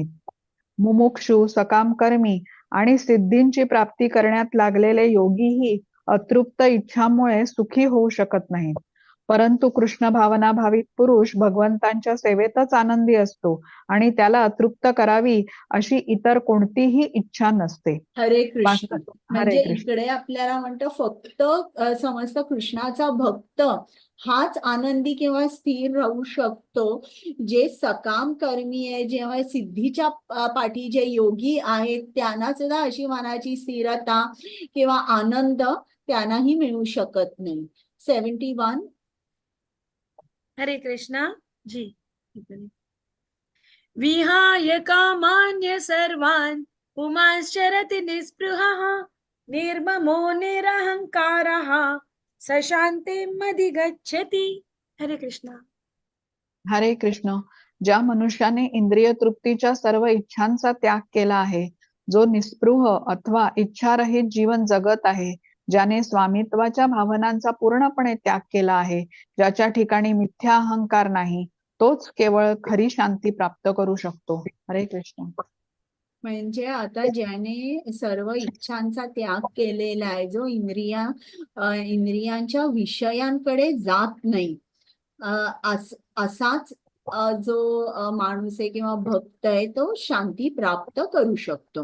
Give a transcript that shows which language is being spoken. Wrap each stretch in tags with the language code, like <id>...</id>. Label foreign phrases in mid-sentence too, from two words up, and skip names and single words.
<mr>मुमुक्षु, सकामकर्मी आणि सिद्धींची प्राप्ती करण्यात लागलेले योगीही अतृप्त इच्छामुळे सुखी होऊ शकत नाहीत. परंतु कृष्ण भावना भाविक पुरुष भगवंतांच्या सेवेतच आनंदी असतो आणि त्याला तृप्त करावी अशी इतर कोणतीही इच्छा नसते. हरे कृष्ण. हरे म्हणजे कृष्ण. इकडे आपल्याला म्हणतं फक्त समस्त कृष्णाचा भक्त हाच आनंदी किंवा स्थिर राहू शकतो. जे सकाम कर्मी आहे, जेव्हा सिद्धीच्या पाठी जे योगी आहेत, त्यांना सुद्धा अशी मनाची स्थिरता किंवा आनंद त्यांनाही मिळू शकत नाही. 71. हरे कृष्णा जी.</mr> <sa>विहाय कामान्य सर्वान् पुमांश्चरति निःस्पृहः निर्ममो निरहंकारः स शान्तिमधिगच्छति.</sa> <mr>हरे कृष्णा. हरे कृष्ण. ज्या मनुष्याने इंद्रिय तृप्तीच्या सर्व इच्छांचा त्याग केला आहे, जो निस्पृह अथवा इच्छारहित जीवन जगत आहे, ज्याने स्वामित्वाच्या भावनांचा पूर्णपणे त्याग केला आहे, ज्याच्या ठिकाणी मिथ्या अहंकार नाही, तोच केवळ खरी शांती प्राप्त करू शकतो. हरे कृष्ण. म्हणजे आता ज्याने सर्व इच्छांचा त्याग केलेला आहे, जो इंद्रियांच्या विषयांकडे जात नाही, असाच जो माणूस आहे किंवा भक्त आहे, तो शांती प्राप्त करू शकतो.</mr>